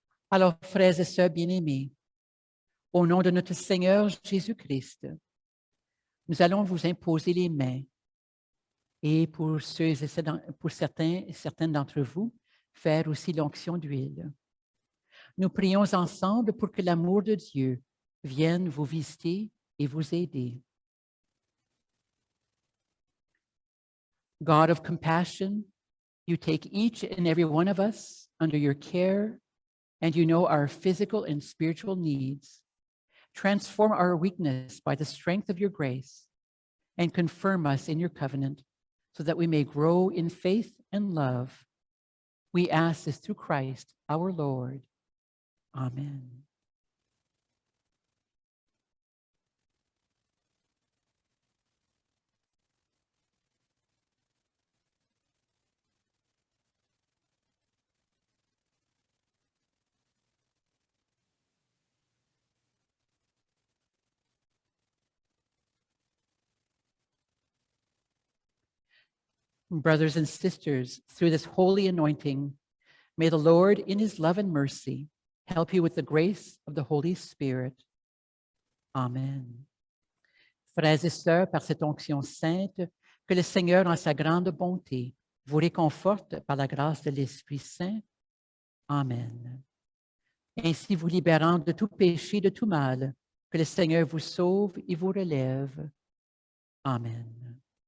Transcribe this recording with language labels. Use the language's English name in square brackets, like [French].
[French] Alors, frères et sœurs bien-aimés, au nom de notre Seigneur Jésus-Christ, nous allons vous imposer les mains et pour certains d'entre vous, faire aussi l'onction d'huile. Nous prions ensemble pour que l'amour de Dieu vienne vous visiter et vous aider. [English] God of compassion, you take each and every one of us under your care, and you know our physical and spiritual needs. Transform our weakness by the strength of your grace, and confirm us in your covenant, so that we may grow in faith and love. We ask this through Christ our Lord. Amen. Brothers and sisters, through this holy anointing, may the Lord, in his love and mercy, help you with the grace of the Holy Spirit. Amen. [French] Frères et sœurs, par cette onction sainte, que le Seigneur, en sa grande bonté, vous réconforte par la grâce de l'Esprit Saint. Amen. Ainsi vous libérant de tout péché, de tout mal, que le Seigneur vous sauve et vous relève. Amen.